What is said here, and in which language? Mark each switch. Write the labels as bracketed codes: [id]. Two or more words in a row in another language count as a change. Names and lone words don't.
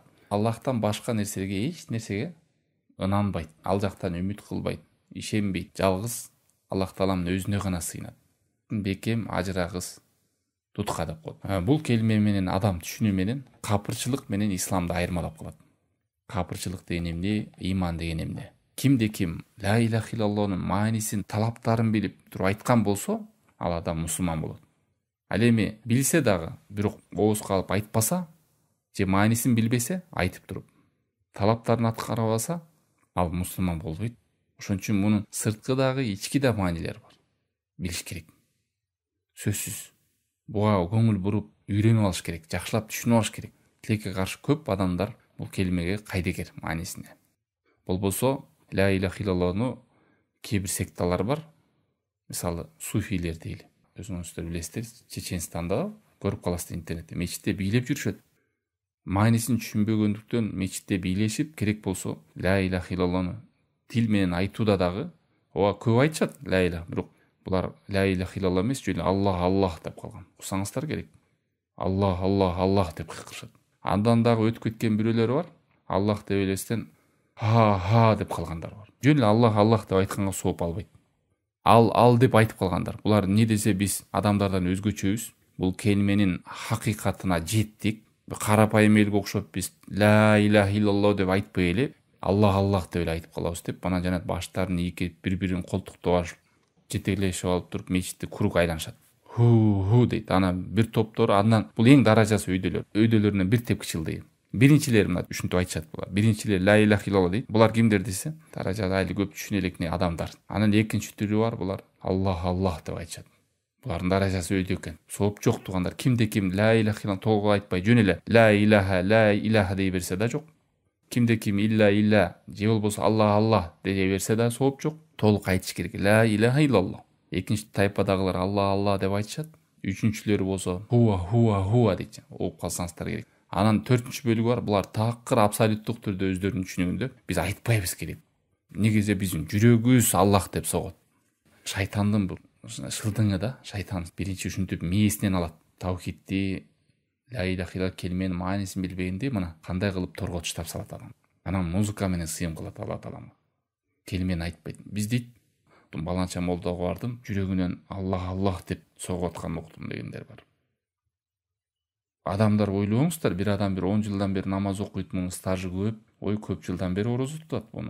[ky] Аллахтан башка нерсеге, эч нерсеге ынанбайт, ал жактан үмүт кылбайт, ишенбейт. Жалгыз Аллах Тааланын өзүнө гана сыйынат. Бекем ажырагыс тутка деп коет. Бул келме менен адам түшүнүү менен капырчылык менен исламды айырмалап калат. Капырчылык деген эмне, иман деген эмне? Кимде ким [ar] لا إله [ky] иллаллахнын маанисин, талаптарын билип туруп айткан болсо, ал адам мусулман болот. Ал эми билсе дагы, бирок оозго алып айтпаса, же маанисин билбесе, айтып туруп талаптарын аткарбаса, ал мусулман болбойт. Ошон үчүн мунун сырткы дагы, ички да маанилери бар. Билиш керек. Сөзсүз. Буга көңүл буруп, үйрөнүп алыш керек, жакшылап түшүнүп алыш керек. Тилекке каршы көп адамдар бул келмеге кайдыгер маанисине. Болбосо, [ar] لا إله [ky] иллаллахну кээ бир секталар бар. Мисалы, суфилер дейли. Өзүңүздөр билесиздер, Чеченстанда көрүп каласыздар интернетте. Мечитте бийлеп жүрүшөт. Маанисин түшүнбөгөндүктөн мечитте бийлешип, керек болсо [ar] لا إله [ky] иллаллахну тил менен айтууда дагы, ооба көп айтышат [ar] لا إله, [ky] бирок булар [ar] لا إله إلا الله [ky] эмес, жөн Аллах Аллах деп калган. Уксаңыздар керек. Аллах Аллах Аллах деп кыйкырышат. Андан дагы өтүп кеткен бирөөлөр бар. Аллах деп элестен ха деп калгандар бар. Жөн эле Аллах Аллах деп айтканга сооп албайт. Ал деп айтып калгандар. Булар эмне десе биз адамдардан өзгөчөбүз. Бул келменин хакыйкатына жеттик. Карапайым элге окшоп биз [ar] لا إله إلا الله [ky] деп айтпай эле Аллах Аллах деп эле айтып калабыз деп, анан жанат баштарын ийкип, бири-бирин колтуктап алып, жетектешип алып туруп мечитти курук айланышат. Ху дейт. Анан бир топтор, андан бул эң даражасы өйдөлөр. Өйдөлөрүнөн бир тепкич ылдый. Биринчилер мына ушинтип айтышат булар. Биринчилер [ar] لا إله إلا الله [ky] дейт. Булар кимдер десе, даражада айыл көп түшүнө элекне адамдар. Анан экинчи түрү бар, булар Аллах Аллах деп айтышат. Булардын даражасы өйдө экен. Сооп жок туугандар. Кимде ким [ar] لا إله إلا الله [ky] толук айтпай, жөн эле [ar] لا إله [ky] дей берсе да жок. Кимде ким илля же болбосо Аллах Аллах дей берсе да сооп жок. Толук айтыш керек. [ar] لا إله إلا الله. [ky] Экинчи тайпадагылар Аллах Аллах деп айтышат. Үчүнчүлөрү болсо хуа дейт. Оп калсаңыздар керек. Анан төртүнчү бөлүгү бар. Булар такыр абсолюттук түрдө өздөрүнүн түшүнүгүндө биз айтпайбыз керек. Негизи биздин жүрөгүбүз Аллах деп согот. Шайтандын бул шылдыңы да, шайтан биринчи ушинтип мээсинен алат. Таухидди, [ar] لا إله إلا الله [ky] келменин маанисин билбегенде мына кандай кылып торго таштап салат адам. Анан музыка менен сыйым кылат Алла Таалага. Келмени айтпайт. Биз дейт, баланча молдого бардым, жүрөгүнөн Аллах Аллах деп согуп атканын уктум дегендер бар. Адамдар ойлоңуздар, бир адам 10 жылдан бери намаз окуйт, мунун стажы көп, көп жылдан бери орозо тутат буну.